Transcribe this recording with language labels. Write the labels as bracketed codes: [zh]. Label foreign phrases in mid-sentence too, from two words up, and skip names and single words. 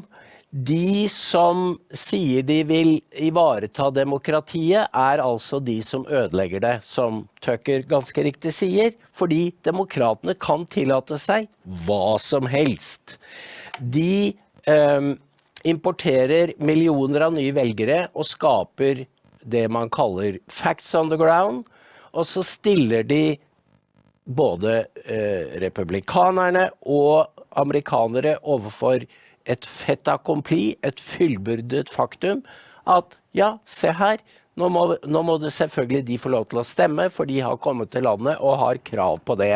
[no] De som sier de vil ivareta demokratiet, altså de som ødelegger det, som Tucker ganske riktig sier, fordi demokratene kan tillate seg hva som helst. De importerer millioner av nye velgere og skaper det man kaller [en] facts on the ground, [no] og så stiller de både republikanerne og amerikanere overfor et [fr] fait accompli, [no] et fullbyrdet faktum, at ja, se her, nå må det selvfølgelig de få lov til å stemme, for de har kommet til landet og har krav på det.